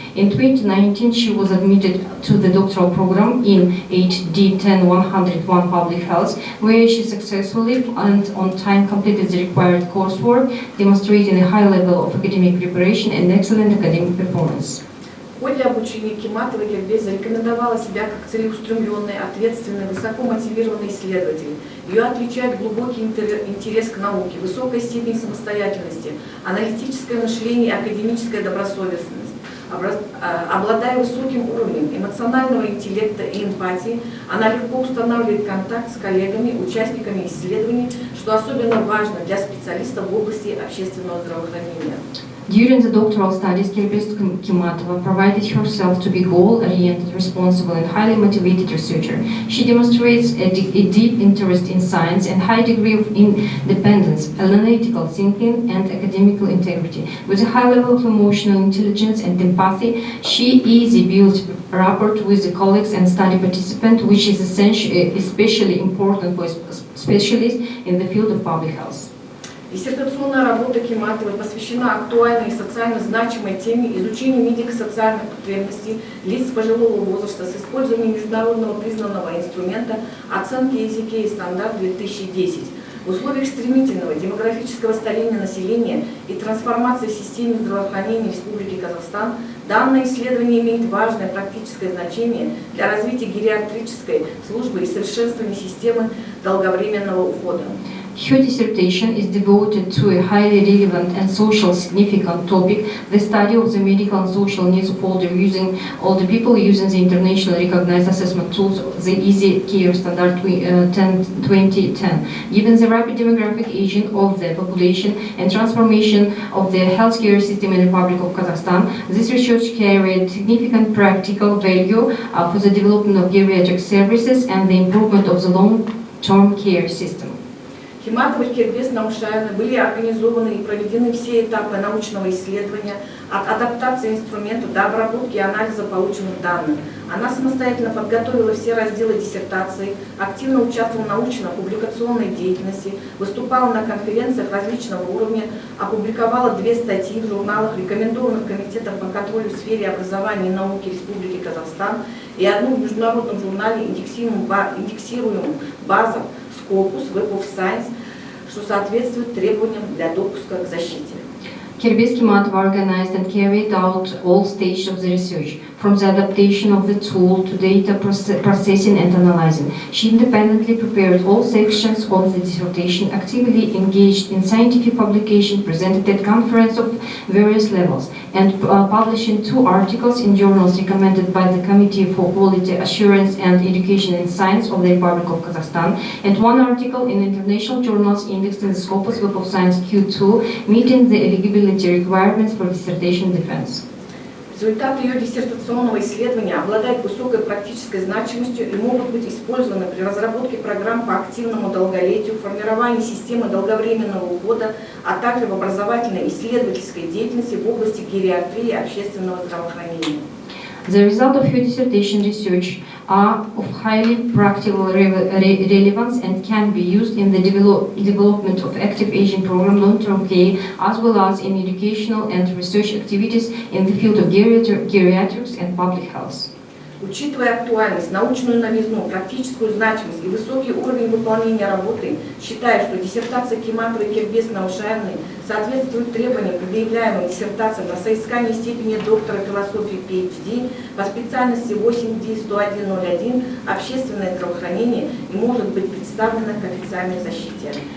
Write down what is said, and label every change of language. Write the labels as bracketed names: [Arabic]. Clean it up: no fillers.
[English] In 2019, she was admitted to the doctoral program in 8D 10-101 Public Health, where she successfully and on time completed the required coursework, demonstrating a high level of academic preparation and excellent academic performance. [Russian] В ходе обучения Киматова Кербез зарекомендовала себя как целеустремленный, ответственный, высоко мотивированный исследователь. Ее отличает глубокий интерес к науке, высокая степень самостоятельности, аналитическое мышление и академическая добросовестность. Обладая высоким уровнем эмоционального интеллекта и эмпатии, она легко устанавливает контакт с коллегами, участниками исследований, что особенно важно для специалистов в области общественного здравоохранения. [English] During the doctoral studies, Кербез Киматова provided herself to be goal-oriented, responsible, and highly motivated researcher. She demonstrates a deep interest in science and high degree of independence, analytical thinking, and academical integrity. With a high level of emotional intelligence and empathy, she easily builds rapport with the colleagues and study participants, which is especially important for specialists in the field of public health. [Russian] Диссертационная работа Киматовой посвящена актуальной и социально значимой теме изучения медико-социальных потребностей лиц пожилого возраста с использованием международного признанного инструмента оценки EASYCare Standard 2010. В условиях стремительного демографического старения населения и трансформации системы здравоохранения Республики Казахстан данное исследование имеет важное практическое значение для развития гериатрической службы и совершенствования системы долговременного ухода. [English] Her dissertation is devoted to a highly relevant and social significant topic, the study of the medical and social needs of older people using the internationally recognized assessment tools, the EASYCare Standard 2010. Given the rapid demographic aging of the population and transformation of the healthcare system in the Republic of Kazakhstan, this research carried significant practical value for the development of geriatric services and the improvement of the long-term care system. [Russian] Киматова и Кербез Наушаевна были организованы и проведены все этапы научного исследования, от адаптации инструмента до обработки и анализа полученных данных. Она самостоятельно подготовила все разделы диссертации, активно участвовала в научно-публикационной деятельности, выступала на конференциях различного уровня, опубликовала 2 статьи в журналах, рекомендованных Комитетом по контролю в сфере образования и науки Республики Казахстан и 1 в международном журнале, индексируемом базам Scopus Web of Science, что соответствует требованиям для допуска к защите. [English] Кербез Киматова organized and carried out all stages of the research, from the adaptation of the tool to data processing and analyzing. She independently prepared all sections of the dissertation, actively engaged in scientific publication, presented at conferences of various levels, and publishing 2 articles in journals recommended by the Committee for Quality Assurance and Education in Science of the Republic of Kazakhstan, and 1 article in international journals indexed in the Scopus Web of Science Q2, meeting the eligibility requirements for dissertation defense. [Russian] Результаты ее диссертационного исследования обладают высокой практической значимостью и могут быть использованы при разработке программ по активному долголетию, формировании системы долговременного ухода, а также в образовательной исследовательской деятельности в области гериатрии и общественного здравоохранения. [English] The result of her dissertation research are of highly practical relevance and can be used in the development of active aging program, long-term care, as well as in educational and research activities in the field of geriatrics and public health. [Russian] Учитывая актуальность, научную новизну, практическую значимость и высокий уровень выполнения работы, считаю, что диссертация Киматовой Кербез Наушаевны соответствует требованиям, предъявляемым диссертациям на соискание степени доктора философии PhD по специальности 8D 10101 «Общественное здравоохранение» и может быть представлена к официальной защите.